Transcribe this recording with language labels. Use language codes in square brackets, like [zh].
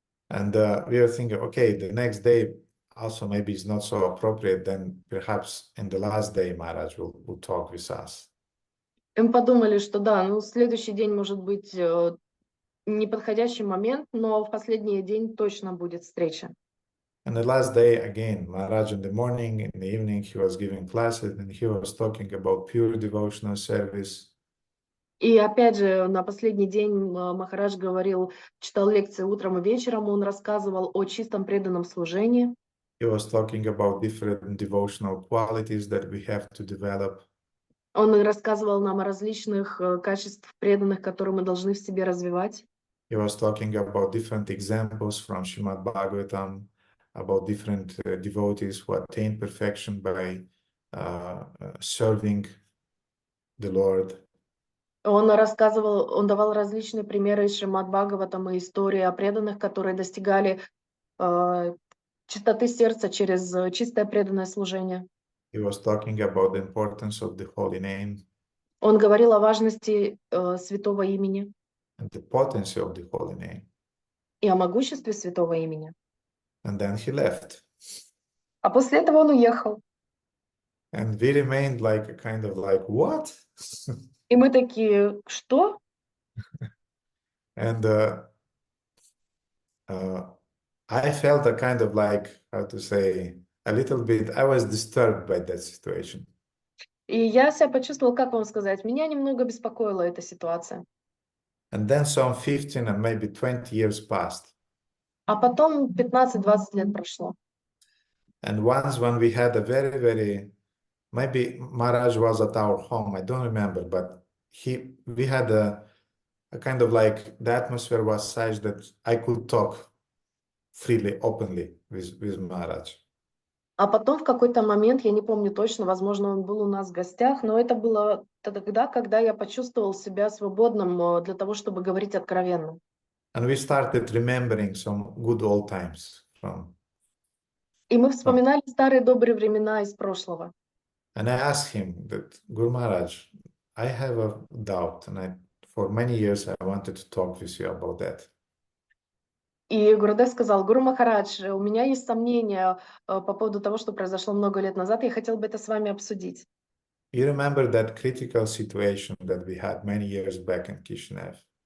[en] And we were thinking, okay, the next day also maybe is not so appropriate, then perhaps in the last day Maharaj will talk with us. [ru] И мы подумали, что да, ну следующий день может быть неподходящий момент, но в последний день точно будет встреча. [en] And the last day, again, Maharaj in the morning, in the evening, he was giving classes and he was talking about pure devotional service. [ru] И опять же, на последний день Махарадж читал лекции утром и вечером, он рассказывал о чистом преданном служении. [en] He was talking about different devotional qualities that we have to develop. [ru] Он рассказывал нам о различных качествах преданных, которые мы должны в себе развивать. [en] He was talking about different examples from Shrimad-Bhagavatam, about different devotees who attained perfection by serving the Lord. [ru] Он давал различные примеры из Шримад-Бхагаватам и истории о преданных, которые достигали чистоты сердца через чистое преданное служение. [en] He was talking about the importance of the holy name. [ru] Он говорил о важности святого имени. [en] And the potency of the holy name. [ru] И о могуществе святого имени. [en] And then he left. [ru] А после этого он уехал. [en] And we remained like a kind of like, what? [ru] И мы такие, что? [en] And I felt a kind of like, how to say, a little bit, I was disturbed by that situation. [ru] И я себя почувствовала, как вам сказать, меня немного беспокоила эта ситуация. [en] And then some 15 and maybe 20 years passed. [ru] А потом 15-20 лет прошло. [en] And once when we had a very, very, maybe Maharaj was at our home, I don't remember, but we had a kind of like, the atmosphere was such that I could talk freely, openly with Maharaj. [ru] А потом в какой-то момент, я не помню точно, возможно, он был у нас в гостях, но это было тогда, когда я почувствовал себя свободным для того, чтобы говорить откровенно. [en] And we started remembering some good old times [ru] И мы вспоминали старые добрые времена из прошлого. [en] And I asked him that, Guru Maharaj, I have a doubt, and for many years I wanted to talk with you about that. [ru] И Гурудев сказал: Гуру Махарадж, у меня есть сомнения по поводу того, что произошло много лет назад, я хотел бы это с вами обсудить. [en] You remember that critical situation that we had many years back in Kishinev?